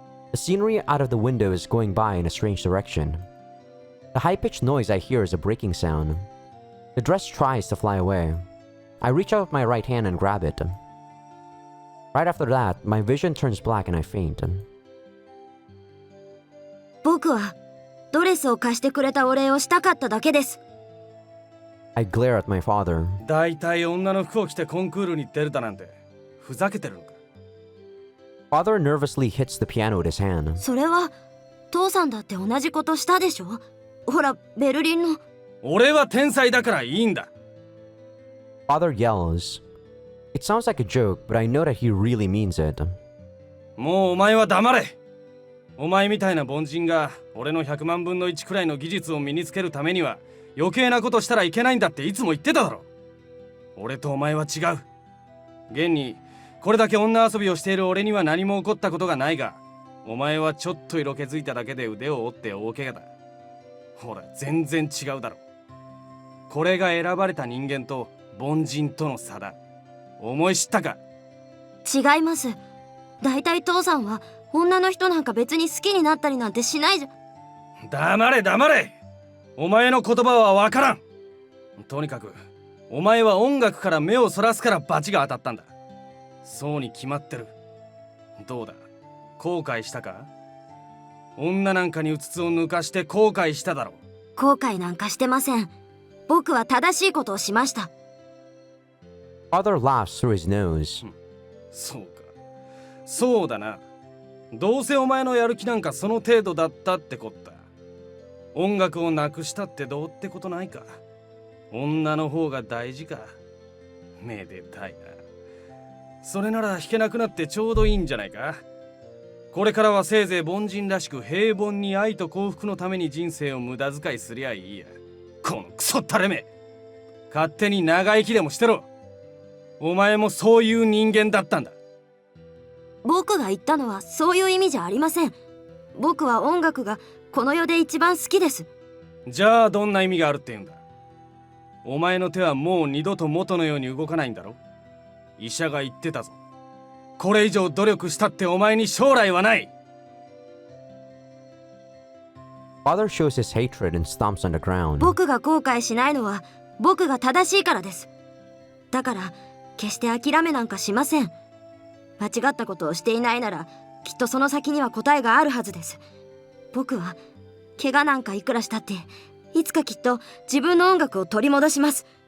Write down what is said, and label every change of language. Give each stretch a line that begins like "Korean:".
English: The scenery out of the window is going by in a strange direction. The high-pitched noise I hear is a breaking sound. The dress tries to fly away. I reach out with my right hand and grab it. Right after that, my vision turns black and I faint.
Japanese: 僕はドレスを貸してくれたお礼をしたかっただけです。
English: I glare at my father.
Japanese: だいたい女の服を着てコンクールに出るだなんてふざけてるのか。
English: Father nervously hits the piano with his hand.
Japanese: それは父さんだって同じことしたでしょ。ほらベルリンの。俺は天才だからいいんだ。
English: Father yells. It sounds like a joke, but I know that he really means it.
Japanese: もうお前は黙れ。お前みたいな凡人が俺の100万分の1くらいの技術を身につけるためには余計なことしたらいけないんだっていつも言ってただろ。俺とお前は違う。現にこれだけ女遊びをしている俺には何も起こったことがないが、お前はちょっと色気づいただけで腕を折って大怪我だ。ほら全然違うだろ。これが選ばれた人間と凡人との差だ。思い知ったか。違います。だいたい父さんは女の人なんか別に好きになったりなんてしないじゃ。黙れ黙れ。お前の言葉はわからん。とにかくお前は音楽から目をそらすから罰が当たったんだ。そうに決まってる。どうだ、後悔したか。女なんかにうつつを抜かして後悔しただろう。後悔なんかしてません。僕は正しいことをしました。
English: Father laughs through his nose.
Japanese: そうか、そうだな。どうせお前のやる気なんかその程度だったってこった。音楽をなくしたってどうってことないか。女の方が大事か。めでたいな。それなら弾けなくなってちょうどいいんじゃないか。これからはせいぜい凡人らしく平凡に愛と幸福のために人生を無駄遣いすりゃいいや。このクソったれめ。勝手に長生きでもしてろ。お前もそういう人間だったんだ。僕が言ったのはそういう意味じゃありません。僕は音楽がこの世で一番好きです。じゃあどんな意味があるって言うんだ。お前の手はもう二度と元のように動かないんだろ。医者が言ってたぞ。これ以上努力したってお前に将来はない。
English: Father shows his hatred and stomps on the ground.
Japanese: 僕が後悔しないのは僕が正しいからです。だから決して諦めなんかしません。間違ったことをしていないならきっとその先には答えがあるはずです。僕は怪我なんかいくらしたっていつかきっと自分の音楽を取り戻します。